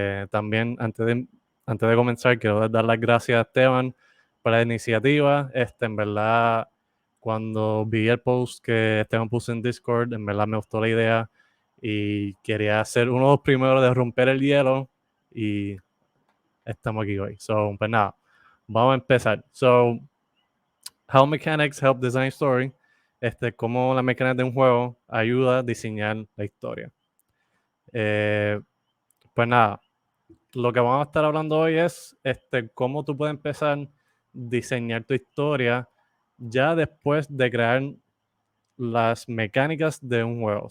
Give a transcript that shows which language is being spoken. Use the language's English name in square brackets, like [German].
[Spanish] También, antes de comenzar, quiero dar las gracias a Esteban por la iniciativa. En verdad, cuando vi el post que Esteban puso en Discord, en verdad me gustó la idea y quería ser uno de los primeros de romper el hielo y estamos aquí hoy. So, pues nada, vamos a empezar. [English] So, how mechanics help design story. [Spanish] Cómo la mecánica de un juego ayuda a diseñar la historia. Pues nada, lo que vamos a estar hablando hoy es cómo tú puedes empezar a diseñar tu historia ya después de crear las mecánicas de un juego.